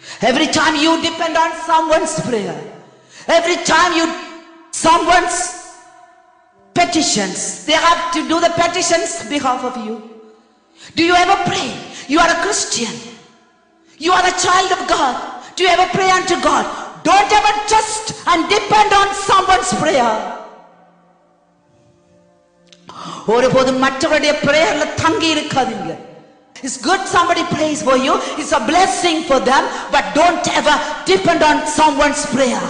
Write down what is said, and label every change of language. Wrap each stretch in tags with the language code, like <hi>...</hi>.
<en>Every time you depend on someone's prayer, every time someone's petitions, they have to do the petitions behalf of you. Do you ever pray? You are a Christian, you are a child of God. Do you ever pray unto God? Don't ever trust and depend on someone's prayer.</en> <ta>ஒருபோதும் மற்றவருடைய பிரேயர்ல தங்கி இருக்காதீங்க.</ta> <en>It's good somebody prays for you, it's a blessing for them, but don't ever depend on someone's prayer.</en>